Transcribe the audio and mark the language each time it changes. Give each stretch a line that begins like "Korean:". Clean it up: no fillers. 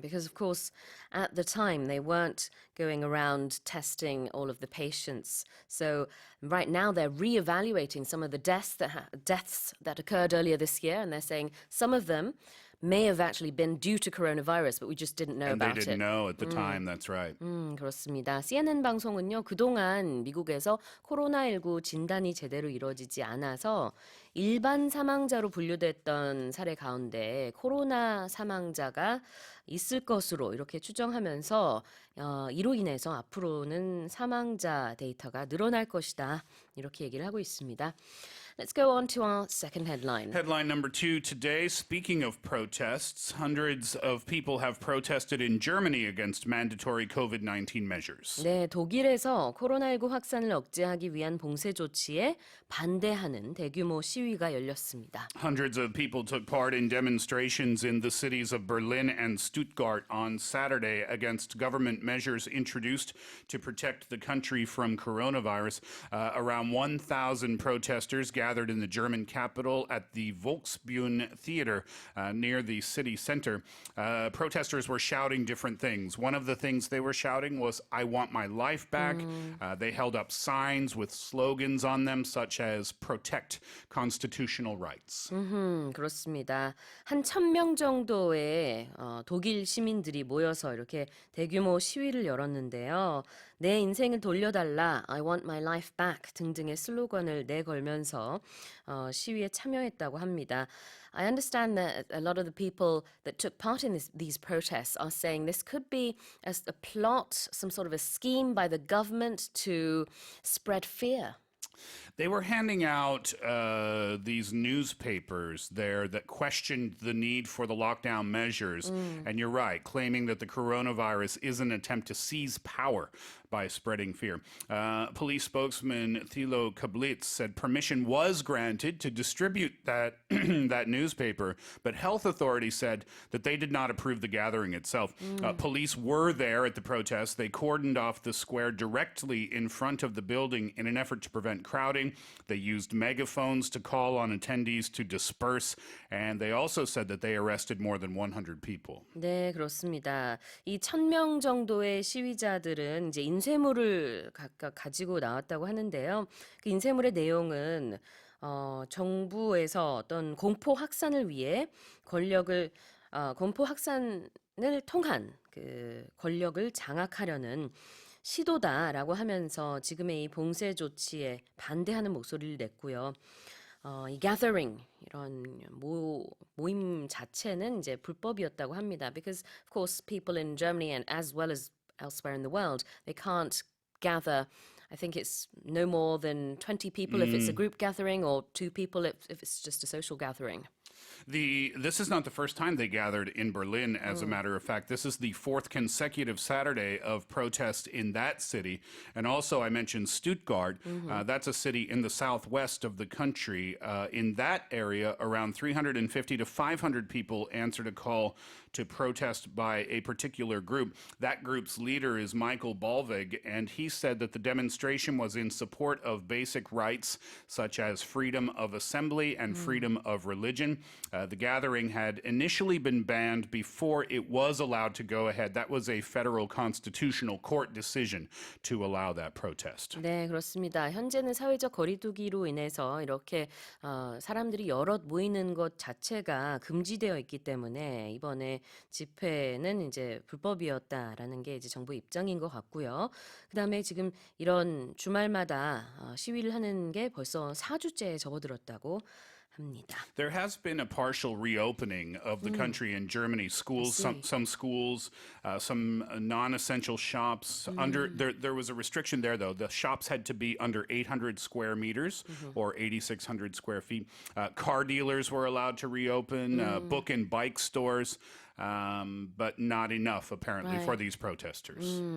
English: Because, of course, at the time, they weren't going around testing all of the patients. So right now, they're reevaluating some of the deaths that occurred earlier this year, and they're saying some of them may have actually been due to coronavirus, but we just didn't know And they about didn't it. know at the time, that's right.
Korean: 그렇습니다. CNN 방송은요, 그동안 미국에서 코로나19 진단이 제대로 이루어지지 않아서 일반 사망자로 분류됐던 사례 가운데 코로나 사망자가 있을 것으로 이렇게 추정하면서 이로 인해서 앞으로는 사망자 데이터가 늘어날 것이다. 이렇게 얘기를 하고 있습니다.
English: Let's go on to our second headline. Headline number 2 today. Speaking of protests, hundreds of people have protested in Germany against mandatory COVID-19 measures.
Korean: 네, 독일에서 코로나19 확산을 억제하기 위한 봉쇄 조치에 반대하는 대규모 시위가 열렸습니다.
English: Hundreds of people took part in demonstrations in the cities of Berlin and Stuttgart on Saturday against government measures introduced to protect the country from coronavirus. Around 1,000 protesters gathered in the German capital at the Volksbühne Theater near the city center. Protesters were shouting different things. One of the things they were shouting was, "I want my life back." They held up signs with slogans on them such as "Protect constitutional rights."
Korean: 그렇습니다. 한 1,000명 정도의 독일 시민들이 모여서 이렇게 대규모 시위를 열었는데요. 내 인생을 돌려달라,
English: I want my life back
Korean: 등등의 슬로건을 내걸면서 시위에 참여했다고 합니다.
English: I understand that a lot of the people that took part in these protests are saying this could be a plot, some sort of a scheme by the government to spread fear. They were handing out these newspapers there that questioned the need for the lockdown measures. And you're right, claiming that the coronavirus is an attempt to seize power by spreading fear. Police spokesman Thilo Kablitz said permission was granted to distribute that that newspaper, but health authorities said that they did not approve the gathering itself. Police were there at the protest. They cordoned off the square directly in front of the building in an effort to prevent crowding. They used megaphones to call on attendees to disperse, and they also said that they arrested more than 100 people.
Korean: 네, 그렇습니다. 이 1,000명 정도의 시위자들은 이제 인쇄물을 각각 가지고 나왔다고 하는데요. 그 인쇄물의 내용은 정부에서 어떤 공포 확산을 위해 권력을 공포 확산 통한 그 권력을 장악하려는 시도다라고 하면서 지금의 이 봉쇄 조치에 반대하는 목소리를 냈고요. 이 gathering 이런 모임 자체는 이제 불법이었다고 합니다.
English: Because of course people in Germany and as well as elsewhere in the world, they can't gather. I think it's no more than 20 people if it's a group gathering or 2 people if it's just a social gathering. This is not the first time they gathered in Berlin, as a matter of fact. This is the fourth consecutive Saturday of protest in that city. And also, I mentioned Stuttgart. That's a city in the southwest of the country. In that area, around 350 to 500 people answered a call to protest by a particular group. That group's leader is Michael Ballweg, and he said that the demonstration was in support of basic rights such as freedom of assembly and freedom of religion. The gathering had initially been banned before it was allowed to go ahead. That was a federal constitutional court decision to allow that protest.
Korean: 네, 그렇습니다. 현재는 사회적 거리두기로 인해서 이렇게 사람들이 여럿 모이는 것 자체가 금지되어 있기 때문에 이번에 집회는 이제 불법이었다라는 게 이제 정부 입장인 것 같고요. 그다음에 지금 이런 주말마다 시위를 하는 게 벌써 4주째에 접어들었다고 합니다.
English: There has been a partial reopening of the country in Germany. Schools, some schools, some non-essential shops. There was a restriction there, though. The shops had to be under 800 square meters or 8,600 square feet. Car dealers were allowed to reopen. Book and bike stores, but not enough apparently for these protesters.